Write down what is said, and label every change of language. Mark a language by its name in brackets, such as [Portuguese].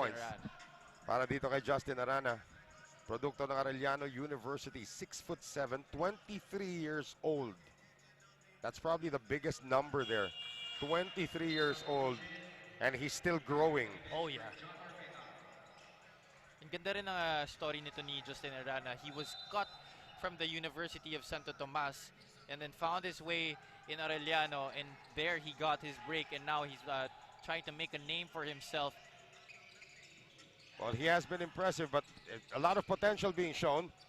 [English] points. Arana. [Filipino] Para dito kay Justin Arana. Produkto ng Arellano University, 6'7", 23 years old. [English] That's probably the biggest number there. 23 years old, and he's still growing. Oh yeah. [Filipino] Ang ganda rin ng story nito ni Justin Arana. [English] He was cut from the University of Santo Tomas and then found his way in Arellano, and there he got his break, and now he's trying to make a name for himself. Well, he has been impressive, but a lot of potential being shown.